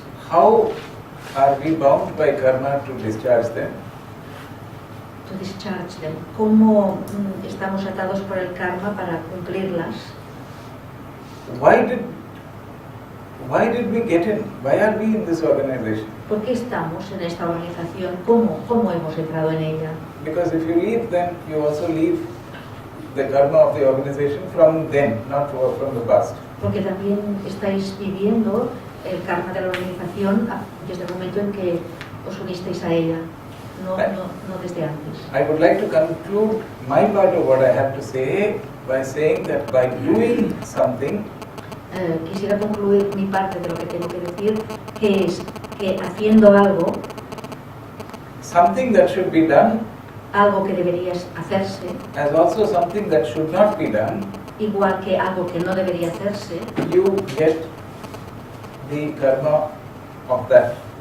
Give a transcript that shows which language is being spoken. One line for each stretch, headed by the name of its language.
English: How are we bound by karma to discharge them? To discharge them.
Spanish: ¿Cómo estamos atados por el karma para cumplirlas?
English: Why did we get in? Why are we in this organization?
Spanish: ¿Por qué estamos en esta organización? ¿Cómo hemos entrado en ella?
English: Because if you leave, then you also leave the karma of the organization from then, not from the past.
Spanish: Porque también estáis viviendo el karma de la organización desde el momento en que os unisteis a ella, no desde antes.
English: I would like to conclude my part of what I have to say by saying that by doing something,
Spanish: quisiera concluir mi parte de lo que tengo que decir, que es que haciendo algo,
English: something that should be done,
Spanish: algo que debería hacerse,
English: as also something that should not be done,
Spanish: igual que algo que no debería hacerse,
English: you get the karma of that.